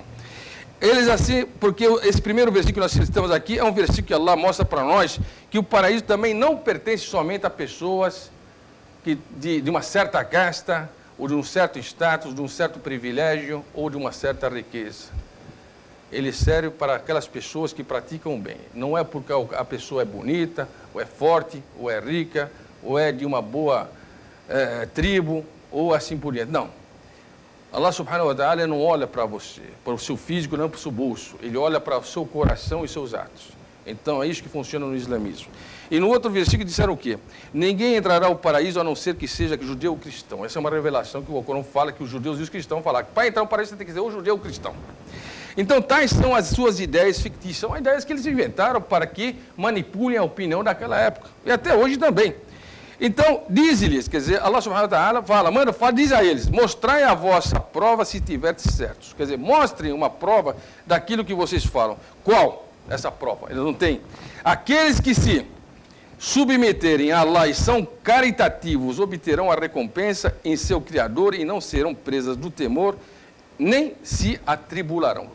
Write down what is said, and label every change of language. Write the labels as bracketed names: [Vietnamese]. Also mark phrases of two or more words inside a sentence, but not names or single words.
[Portuguese] Eles assim, porque esse primeiro versículo que nós citamos aqui é um versículo que Allah mostra para nós que o paraíso também não pertence somente a pessoas de uma certa casta, ou de um certo status, de um certo privilégio, ou de uma certa riqueza. Ele serve para aquelas pessoas que praticam o bem. Não é porque a pessoa é bonita, ou é forte, ou é rica, ou é de uma boa tribo, ou assim por diante. Não. Allah [Arabic] سبحانه وتعالى [Portuguese] não olha para você, para o seu físico, não para o seu bolso. Ele olha para o seu coração e seus atos. Então é isso que funciona no islamismo. E no outro versículo disseram o quê? Ninguém entrará ao paraíso a não ser que seja judeu ou cristão. Essa é uma revelação que o Corão fala, que os judeus e os cristãos falam. Para entrar no paraíso você tem que ser ou judeu ou cristão. Então tais são as suas ideias fictícias. São ideias que eles inventaram para que manipulem a opinião daquela época. E até hoje também. Então, diz-lhes, quer dizer, Allah [Arabic] سبحانه وتعالى [Portuguese] fala, diz a eles: mostrai a vossa prova se tiverdes certos. Quer dizer, mostrem uma prova daquilo que vocês falam. Qual? Essa prova. Eles não têm. Aqueles que se submeterem a Allah e são caritativos obterão a recompensa em seu Criador e não serão presas do temor, nem se atribularão.